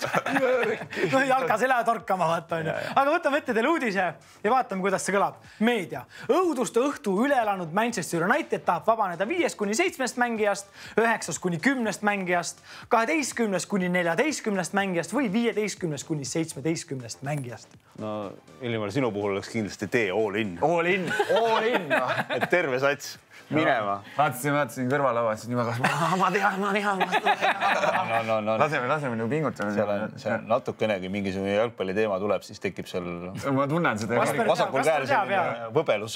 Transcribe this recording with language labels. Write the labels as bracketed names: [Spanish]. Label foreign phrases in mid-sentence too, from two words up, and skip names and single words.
[Estonian] No jalkas ei lähe torkama, vaata. Aga võtame ette teile uudise ja vaatame, kuidas see kõlab. Meedia. Õuduste õhtu üle elanud Manchester United tahab vabaneda 5-7 mängijast, 9-10 mängijast, 12-14 mängijast või 15-17 mängijast. No Illimar, sinu puhul oleks kindlasti tee [English] all in. All in. [Estonian] Et terve sats minema. Vaatasin kõrvalauas, siis ma tean. Laseme nagu pingutame. See on natukenegi mingisugune jalgpalli teema tuleb, siis tekib seal... Ma tunnen seda. Vasakul käel selline võbelus.